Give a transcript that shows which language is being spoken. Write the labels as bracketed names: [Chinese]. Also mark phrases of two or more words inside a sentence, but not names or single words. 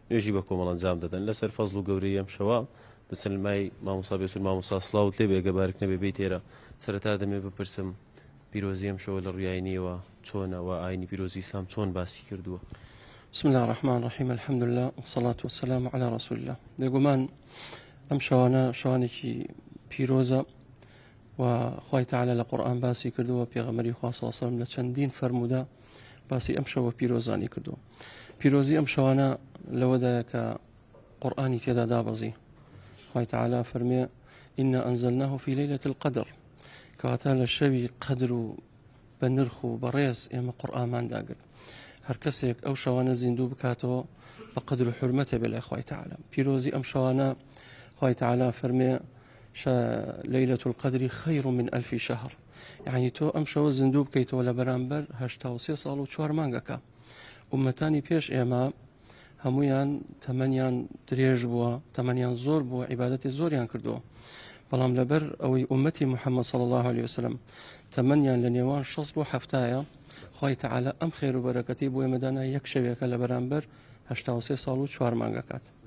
[Central Kurdish] نوێژی بە کۆمەڵ ئەنجام دەدەن لەسەر فەزڵ و گەورەی ئەم شەوە دەسلمای مامۆستا بێسوود مامۆستا سڵاوت لێ بێگە بارک نەبێ بێت تێرە سەرەتا دەمێ بپرسم پیرۆزی ئەم شەوە لە ڕوویایینیەوە چۆنەوە ئاینی پیرۆزی ئیسلام چۆن باسی کردووە. [Arabic] بسم الله الرحمن الرحيم الحمد لله والصلاة والسلام على رسول الله. [Central Kurdish] بێگومان ئەم شەوانە شەوانێکی پیرۆزە و خوای تعالی لە قورئان باسی کردووە پێغەمبەری خوا [Arabic] صلی الله علیه و سلم [Central Kurdish] لە چەندین فەرموودا باسی ئەم شەوە پیرۆزانی کردووە. پیرۆزی ئەم شەوانە لەوەدایە کە قورئانی تێدا دابەزی. خوای تعالی فەرمێ [Arabic] إنا أنزلناه في ليلة القدر [Central Kurdish] کەواتە لە شەوی قەدر و بە نرخ و بەڕێز ئێمە قورئانمان داگرت. هەر کەسێک ئەو شەوانە زیندوو بکاتەوە بە قەدر و حورمەتە بێ لای خوای تعالی. پیرۆزی ئەم شەوانە خوای تعالی فەرمێ [Arabic] ليلة القدر خير من 1000 شهر. [Central Kurdish] يعني تۆ ئەم شەوە زیندوو بکەیتەوە لە بەرامبەر 83 ساڵ و 4 مانگەکە. ئومەتانی پێش ئێمە هەمویان تەمەنیان درێژ بووە، تەمەنیان زۆر بووە، عیبادەتی زۆریان کردووە. بەڵام لەبەر ئەوەی ئومەتی محەممەد [Arabic] صلی الله عليه وسلم [Central Kurdish] تەمەنیان لە نێوان 6 بۆ 7 خوای تعالی ئەم خێر و بەرەکەتی بۆ ئێمەدانا یەک شەوێکە لە بەرامبەر 83 ساڵ و 4 مانگەکات.